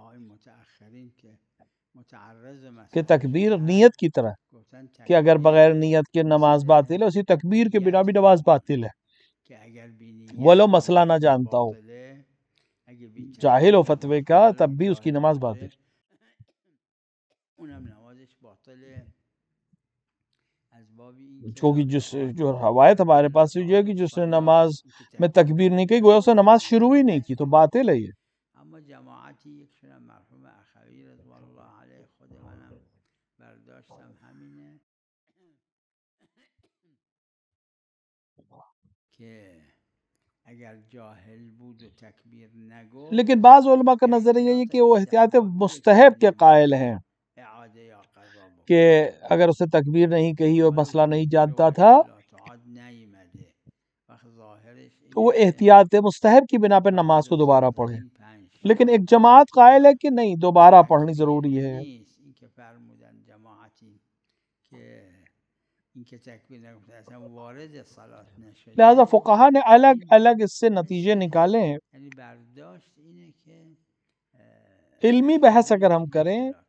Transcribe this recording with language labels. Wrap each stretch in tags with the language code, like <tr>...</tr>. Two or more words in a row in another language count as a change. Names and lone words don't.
<ur>متأخرین کے متعرض کہ مسئلہ تکبیر نیت کی طرح کہ اگر بغیر نیت کے نماز باطل ہے، اسی تکبیر کے بنا بھی نماز باطل ہے، کہ اگر بھی ولو مسئلہ نہ جانتا ہو، جاہل ہو فتوے کا تب بھی اس کی نماز باطل ہے۔</ur> <fa>اونم نمازش باطله از باب این که</fa> <ur>کیونکہ جو روایت ہمارے پاس یہ ہے کہ جس نے نماز میں تکبیر نہیں کہی گویا اس نے نماز شروع ہی نہیں کی تو باطل ہے یہ۔</ur> <fa>اما جماعتی یک شنم مرحوم اخوی رضوان الله علیه خود منم برداشتم همینه که اگر جاهل بود و تکبیر نگفت</fa> <ur>لیکن بعض علماء کا نظریہ یہ کہ وہ احتیاط مستحب کے قائل ہیں</ur> <fa>اعاده یا قضا بکن</fa> <ur>کہ اگر اسے تکبیر نہیں کہی اور مسئلہ نہیں جانتا تھا</ur> <fa>تعاد نیامده وقت ظاهرش</fa> <ur>تو وہ</ur> <fa>اینه که</fa> <ur>احتیاط مستحب کی بنا پہ نماز کو دوبارہ پڑھے،</ur> <fa>این 5</fa> <ur>لیکن ایک جماعت قائل ہے کہ نہیں دوبارہ پڑھنی ضروری ہے.</ur> <fa>نیست این که فرمودن جماعتی که این که تکبیر نگفته اصلا وارد صلات نشده،</fa> <ur>لہذا فقہا نے الگ الگ اس سے نتیجے نکالے ہیں.</ur> <fa>یعنی برداشت اینه که</fa> <ur>علمی بحث اگر ہم کریں</ur>